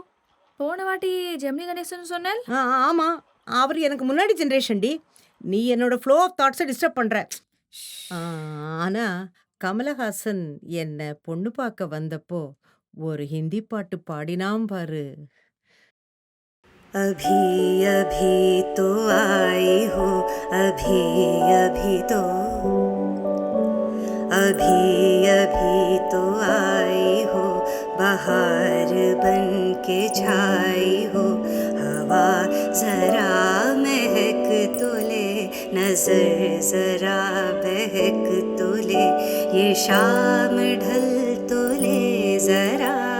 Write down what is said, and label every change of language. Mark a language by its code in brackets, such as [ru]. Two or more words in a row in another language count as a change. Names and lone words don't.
[ta] போன வாட்டி ஜெமினி கணேசன் சொன்னேன். ஆமாம், அவர் எனக்கு முன்னாடி ஜென்ரேஷன்டி. நீ என்னோட [en] flow of thoughts disturb [ta] பண்ணுற. ஆனால் கமலஹாசன் என்னை பொண்ணு பார்க்க வந்தப்போ ஒரு ஹிந்தி பாட்டு பாடினாம் பாரு. [hi] अभी अभी तो आई हो, अभी अभी तो, अभी अभी तो आई हो, बहार बन के छाई हो, हवा जरा महक तो ले, नजर जरा बहक तो ले, ये शाम ढल तो ले जरा,